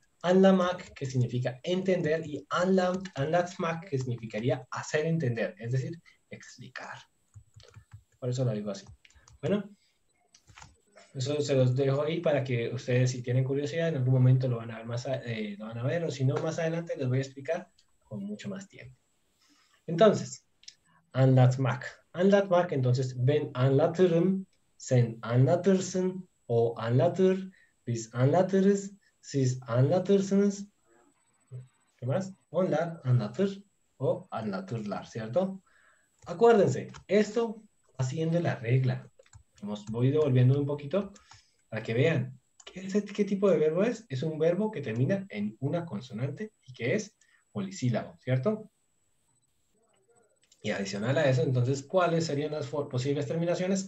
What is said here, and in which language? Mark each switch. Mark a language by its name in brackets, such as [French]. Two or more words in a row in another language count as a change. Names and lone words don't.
[Spanish] Anlamak, que significa entender, y anlatsmak, que significaría hacer entender, es decir, explicar. Por eso lo digo así. Bueno, eso se los dejo ahí para que ustedes, si tienen curiosidad, en algún momento lo van a ver, lo van a ver, o si no, más adelante les voy a explicar con mucho más tiempo. Entonces, anlatmak. [Turkish] Anlatmak, entonces, ben anlatırım, sen anlatırsın, o anlatır, biz anlatırız, siz anlatırsınız. [Spanish] ¿Qué más? [Turkish] Onlar anlatır, o anlatırlar, [Spanish] ¿cierto? Acuérdense, esto haciendo la regla. Voy devolviendo un poquito para que vean qué tipo de verbo es. Es un verbo que termina en una consonante y que es polisílabo, ¿cierto? Y adicional a eso, entonces, ¿cuáles serían las posibles terminaciones?